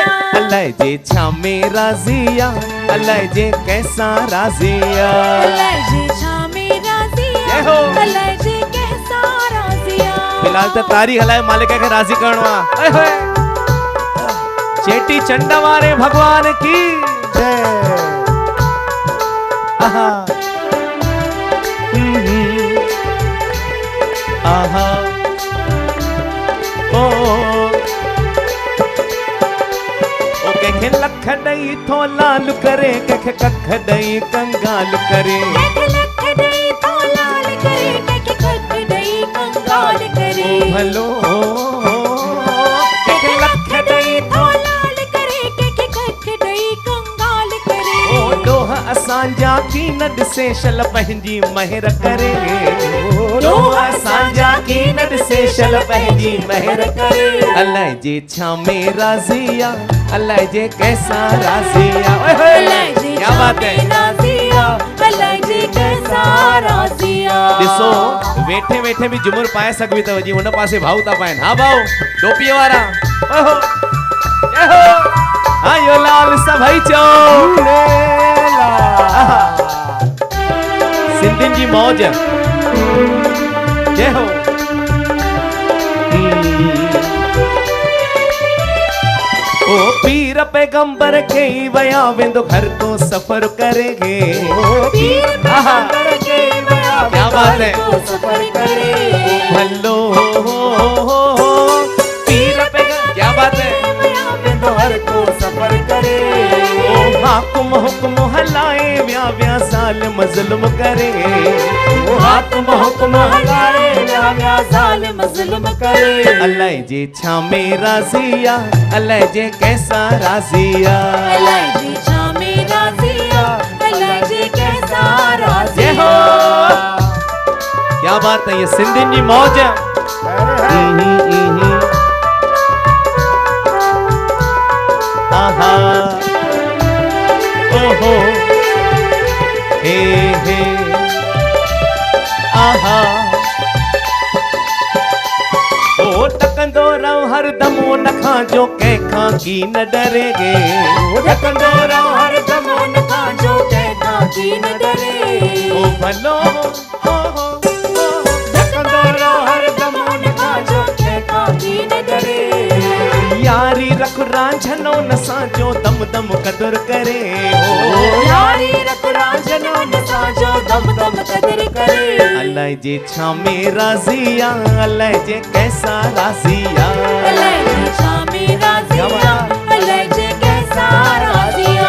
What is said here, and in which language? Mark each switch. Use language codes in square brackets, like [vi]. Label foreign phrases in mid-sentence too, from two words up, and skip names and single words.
[sd] अलाए जे छा में राज़ी आहे, अलाए जे कंहिंसां राज़ी आहे, अलाए जे छा में राज़ी आहे, अलाए जे कंहिंसां राज़ी आहे। फिलहाल त तारी हलाए, मालिक खे राज़ी करणो आहे। चेटी चंड वारे [hi] भगवान की जय। [sd] आहा आहा ओ कंहिंखे लख ॾेई थो लाल करे, कंहिंखे कख ॾेई कंगाल करे, कंहिंखे लख ॾेई थो लाल करे, कंहिंखे कख ॾेई कंगाल करे। भलो कंहिंखे लख ॾेई थो लाल करे, कंहिंखे कख ॾेई कंगाल करे। ओ ॾोह असांजा की न ॾिसे शल पंहिंजी महिर करे, ॾोह असांजा की न ॾिसे शल पंहिंजी महिर करे। अलाए जे छा में राज़ी आहे, अलाए जे कंहिंसां राज़ी आहे, अलाए जे [hi] क्या बात है। [sd] राज़ी आहे, अलाए जे कंहिंसां राज़ी आहे। ॾिसो वेठे वेठे बि झुमुर पाए सघबी अथव, जीअं हुन पासे भाऊ था पाइनि। हा भाऊ टोपीअ वारा, ओहो जय हो। आयो लाल सभई चओ सिंधियुनि जी मौज जय हो। ओ पीर पैगंबर के वया वेंदो घर तो सफर करेगे, पीर पैगंबर के वया [hi] क्या बात है। [sd] सफर करे। भलो पीर पैगंबर, [hi] क्या बात है। [sd] घर को सफर करे। ओ हाकुम हुक्म हलाए, व्या व्या ज़ालिम ज़ुल्म करे, ओ हाकुम हुक्म हलाए, व्या व्या ज़ालिम ज़ुल्म करे। अलाए जे छा में राज़ी आहे, अलाए जे कंहिंसां राज़ी आहे, अलाए जे छा में राज़ी आहे, अलाए जे कंहिंसां राज़ी जय हो। आहे। [hi] क्या बात है, ये [sd] सिंधियुनि जी मौज। आहा ओहो हे हे आहा ओ टकंदो रहो हरदम उन खां जो कंहिंखां की न डरेगे, टकंदो रहो हरदम उन खां जो कंहिंखां की न डरे। ओ भलो टकंदो रहो हरदम उन खां जो कंहिंखां की न डरे। यारी रख रांझनो नसांजो दम दम कदर करे हो यारी रत राजनो नसांजो दम दम कदर करे अल्लाह जे छामे राजिया अल्लाह जे कैसा राजिया अल्लाह जे छामे राजिया अल्लाह जे कैसा राजिया